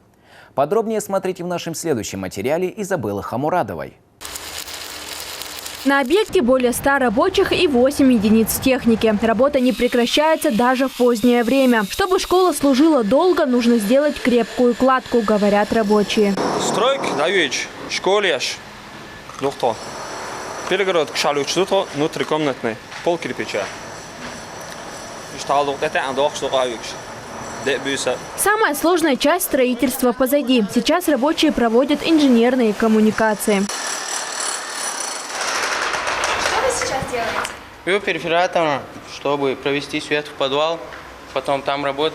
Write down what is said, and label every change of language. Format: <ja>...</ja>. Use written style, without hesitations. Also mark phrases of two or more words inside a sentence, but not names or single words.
<ru>Подробнее смотрите в нашем следующем материале Изабеллы Хамурадовой. На объекте более 100 рабочих и 8 единиц техники. Работа не прекращается даже в позднее время. Чтобы школа служила долго, нужно сделать крепкую кладку, говорят рабочие. Стройка на вечер. Школеш. Нухто. Перегородка шалючтуто внутрикомнатный. Пол кирпича. Самая сложная часть строительства позади. Сейчас рабочие проводят инженерные коммуникации. Беру перфоратор, чтобы провести свет в подвал, потом там работать.</ru>